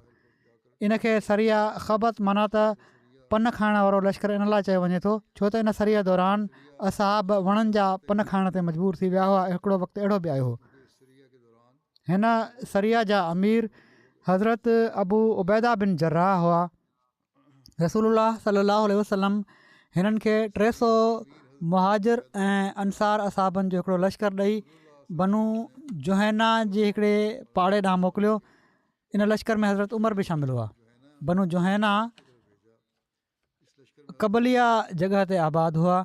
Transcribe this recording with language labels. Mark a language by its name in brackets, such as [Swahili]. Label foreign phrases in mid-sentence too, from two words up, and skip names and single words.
[Sindhi] इन खे सरिया ख़बत माना त पन खाइण वारो लश्कर इन लाइ चयो वञे थो छो त इन सरिया दौरान असहाब वणनि जा पन खाइण ते मजबूर थी विया हुआ। हिकिड़ो वक़्तु अहिड़ो बि आयो हो। हिन सरिया जा अमीर हज़रत अबू उबैदा बिन जर्राह हुआ। रसूलुल्लाह [Arabic] صلى الله عليه وسلم [Sindhi] हिननि खे 300 मुहाजिर ऐं अंसार असहाबनि जो हिकिड़ो लश्कर ॾेई बनू जुहैना जे हिकिड़े पाड़े ॾांहुं मोकिलियो। इन लश्कर में हज़रत उमर बि शामिल हुआ। बनू जुहैना कबलिया जॻह ते आबाद हुआ।